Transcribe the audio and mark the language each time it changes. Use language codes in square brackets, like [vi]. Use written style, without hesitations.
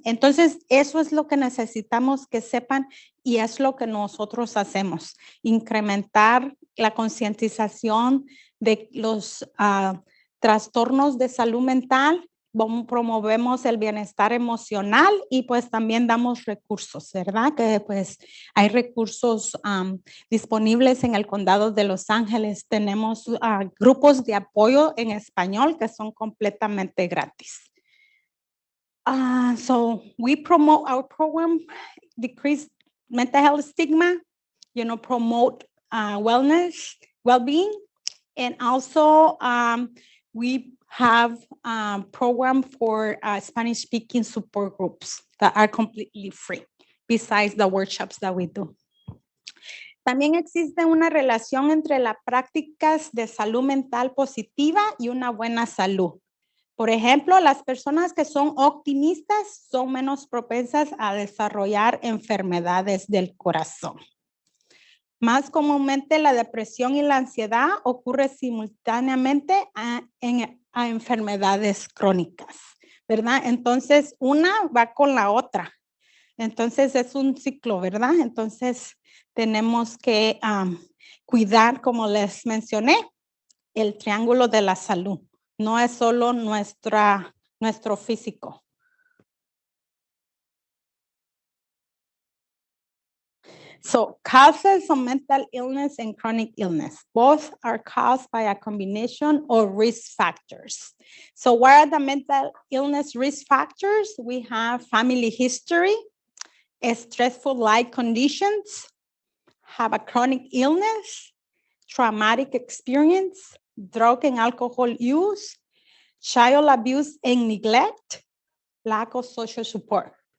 [es] Entonces eso es lo que necesitamos que sepan y es lo que nosotros hacemos, incrementar la concientización de los trastornos de salud mental, promovemos el bienestar emocional y pues también damos recursos, ¿verdad? Que pues hay recursos disponibles en el condado de Los Ángeles. Tenemos grupos de apoyo en español que son completamente gratis. [en] So we promote our program, decrease mental health stigma, promote wellness, well-being, and also we have a program for Spanish-speaking support groups that are completely free, besides the workshops that we do. [es] También existe una relación entre las prácticas de salud mental positiva y una buena salud. Por ejemplo, las personas que son optimistas son menos propensas a desarrollar enfermedades del corazón. Más comúnmente, la depresión y la ansiedad ocurren simultáneamente a enfermedades crónicas, ¿verdad? Entonces, una va con la otra. Entonces, es un ciclo, ¿verdad? Entonces, tenemos que cuidar, como les mencioné, el triángulo de la salud. No es solo nuestro físico. [en] So causes of mental illness and chronic illness, both are caused by a combination of risk factors. So what are the mental illness risk factors? We have family history, stressful life conditions, have a chronic illness, traumatic experience, drug and alcohol use, child abuse and neglect, lack of social support.